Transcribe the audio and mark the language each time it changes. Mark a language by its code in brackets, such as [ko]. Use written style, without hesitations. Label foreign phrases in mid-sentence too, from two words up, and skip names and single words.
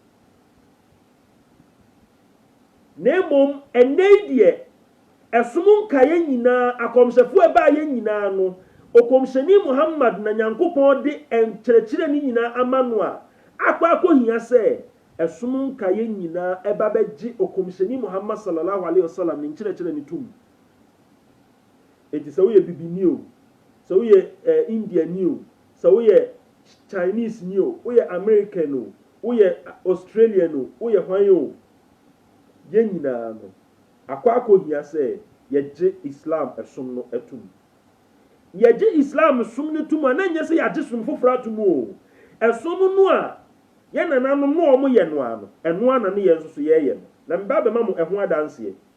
[ak] na mmom ɛnɛ deɛ ɛsom nkaeɛ nyinaa akɔmhyɛfoɔ ɛbaa yɛn nyinaa no okɔmhyɛni Muhammad na Nyankopɔn de nkyerɛkyerɛ ne nyinaa ama no a akɔhia sɛ ɛsom nkaeɛ nyinaa ɛba bɛgye okɔmhyɛni Muhammad [ar] صلى الله عليه [ak] wasallam ne nkyerɛkyerɛ ne tum enti sɛ woyɛ bibini o sɛ woyɛ Indian o sɛ woyɛ Chinese ni o woyɛ American o woyɛ Australian o woyɛ hwan o yɛn nyinaa no akɔhia sɛ yɛgye Islam ɛsom no atum yɛgye Islam som no tum a na nyɛ sɛ yɛagye som foforɔ atum o ɛsom no a yɛn nananom no ɔmo yɛ no ano ɛno ana ne yɛn nso so yɛyɛ no na mba bɛma mo ɛho adanseɛ